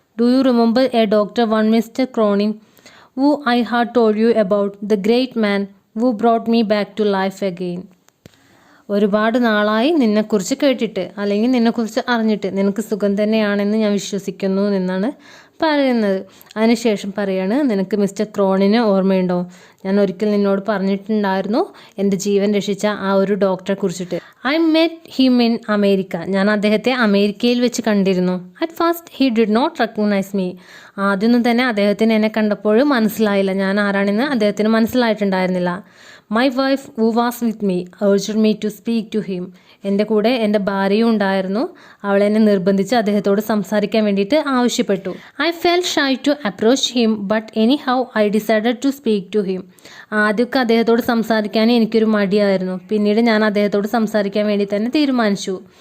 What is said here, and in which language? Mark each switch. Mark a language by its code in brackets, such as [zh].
[en] Do you remember a doctor one mister Cronin who I had told you about, the great man who brought me back to life again? [ml] ഒരുപാട് നാളായി നിന്നെക്കുറിച്ച് കേട്ടിട്ട്, അല്ലെങ്കിൽ നിന്നെക്കുറിച്ച് അറിഞ്ഞിട്ട്. നിനക്ക് സുഖം തന്നെയാണെന്ന് ഞാൻ വിശ്വസിക്കുന്നു എന്നാണ് പറയുന്നത്. അതിനുശേഷം പറയാണ്, നിനക്ക് മിസ്റ്റർ ക്രോണിനെ ഓർമ്മയുണ്ടോ? ഞാൻ ഒരിക്കൽ നിന്നോട് പറഞ്ഞിട്ടുണ്ടായിരുന്നു എൻ്റെ ജീവൻ രക്ഷിച്ച ആ ഒരു ഡോക്ടറെ കുറിച്ചിട്ട്. [en] I met him in America. [ml] ഞാൻ അദ്ദേഹത്തെ അമേരിക്കയിൽ വെച്ച് കണ്ടിരുന്നു. [en] At first he did not recognise me. [ml] ആദ്യമൊന്നും തന്നെ അദ്ദേഹത്തിന് എന്നെ കണ്ടപ്പോൾ മനസ്സിലായില്ല, ഞാൻ ആരാണെന്ന് അദ്ദേഹത്തിന് മനസ്സിലായിട്ടുണ്ടായിരുന്നില്ല. [en] My wife who was with me urged me to speak to him. [ml] എൻ്റെ കൂടെ എൻ്റെ ഭാര്യയും ഉണ്ടായിരുന്നു. അവളെന്നെ നിർബന്ധിച്ച് അദ്ദേഹത്തോട് സംസാരിക്കാൻ വേണ്ടിയിട്ട് ആവശ്യപ്പെട്ടു. [en] I felt shy to approach him but anyhow I decided to speak to him. [ml] ആദ്യമൊക്കെ അദ്ദേഹത്തോട് സംസാരിക്കാൻ എനിക്കൊരു മടിയായിരുന്നു. പിന്നീട് ഞാൻ അദ്ദേഹത്തോട് സംസാരിക്കാൻ വേണ്ടി തന്നെ തീരുമാനിച്ചു.